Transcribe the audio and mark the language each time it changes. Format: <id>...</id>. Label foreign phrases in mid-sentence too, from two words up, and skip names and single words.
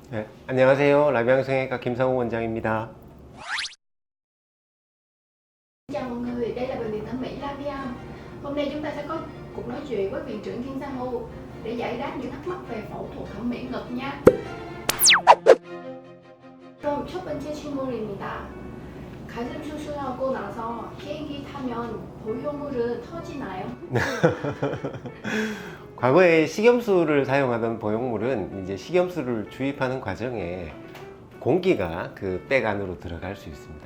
<ko>네, 안녕하세요. 라비앙성형외과 김상우 원장입니다.</ko> <vi>Chào mọi người, đây là bệnh viện thẩm mỹ Labiam. Hôm nay chúng ta sẽ có cuộc nói chuyện với viện trưởng Kim Sang Hu để giải đáp những thắc mắc về phẫu thuật thẩm mỹ ngực nha.</vi> <ko>그럼 첫 번째 질문입니다. 가슴 수술하고 나서 비행기 타면 보형물은 터지나요? 과거에 식염수를 사용하던 보형물은 이제 식염수를 주입하는 과정에 공기가 그 백 안으로 들어갈 수 있습니다.</ko>